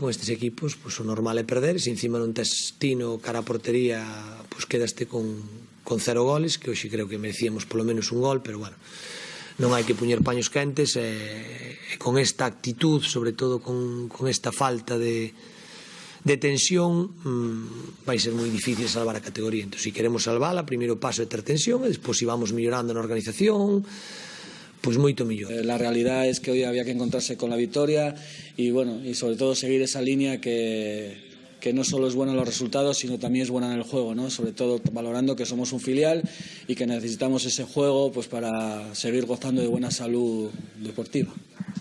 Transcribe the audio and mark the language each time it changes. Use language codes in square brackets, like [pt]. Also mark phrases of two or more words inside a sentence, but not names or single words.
[gl] Con estes equipos o normal é perder, se encima non tes tino cara a portería, quedaste con 0 goles, que hoxe creo que merecíamos polo menos un gol, pero non hai que poñer paños quentes, e con esta actitud, sobre todo con esta falta de tensión, vai ser moi difícil salvar a categoría. Entón, se queremos salvala, o primeiro paso é ter tensión, e despois, se vamos mellorando na organización, pois moito mellor. [es] La realidad es que hoy había que encontrarse con la victoria y sobre todo seguir esa línea que que no solo es buena en los resultados, sino también es buena en el juego, ¿no? Sobre todo valorando que somos un filial y que necesitamos ese juego pues para seguir gozando de buena salud deportiva.